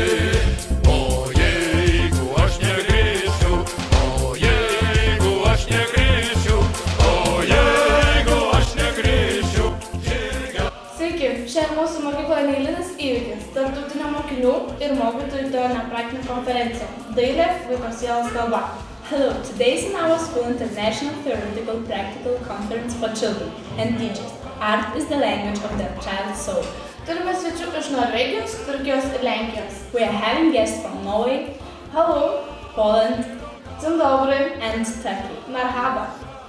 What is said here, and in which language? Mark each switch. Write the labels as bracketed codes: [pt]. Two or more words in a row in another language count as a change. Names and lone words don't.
[lt] O jeigu aš negrįšiu, o jeigu aš negrįšiu, o jeigu aš negrįšiu, Sveiki, šiandien mūsų mokykloje neeilinis įvykis – tarptautinė mokinių ir mokytojų teorinė praktinė konferencija Dailė vaiko sielos kalba. [en] Hello, today is in our school International Theoretical Practical Conference for Children and Teachers. Art is the language of the child's soul. [lt] Turime svečių iš Norvegijos, Turkijos ir Lenkijos. [en] We are having guests from Norway, hello, Poland, Zimbabwe and Turkey. Marhaba!